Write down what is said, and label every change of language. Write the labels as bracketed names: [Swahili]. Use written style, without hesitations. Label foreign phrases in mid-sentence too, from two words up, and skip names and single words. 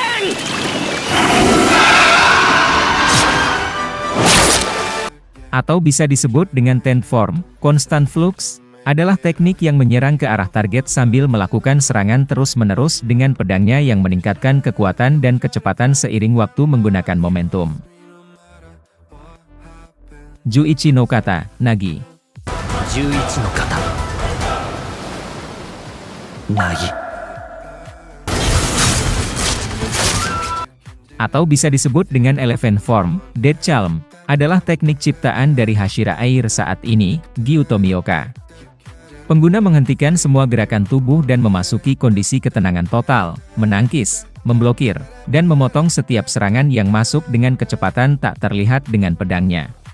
[Indonesian] Atau bisa disebut dengan [English] ten form, constant flux, [Indonesian] adalah teknik yang menyerang ke arah target sambil melakukan serangan terus-menerus dengan pedangnya yang meningkatkan kekuatan dan kecepatan seiring waktu menggunakan momentum. [Japanese] Juichi no Kata, Nagi. Juichi no kata, Nagi. [Indonesian] Atau bisa disebut dengan [English] elephant form, dead calm, [Indonesian] adalah teknik ciptaan dari Hashira Air saat ini, Gyuto Mioka. Pengguna menghentikan semua gerakan tubuh dan memasuki kondisi ketenangan total, menangkis, memblokir, dan memotong setiap serangan yang masuk dengan kecepatan tak terlihat dengan pedangnya.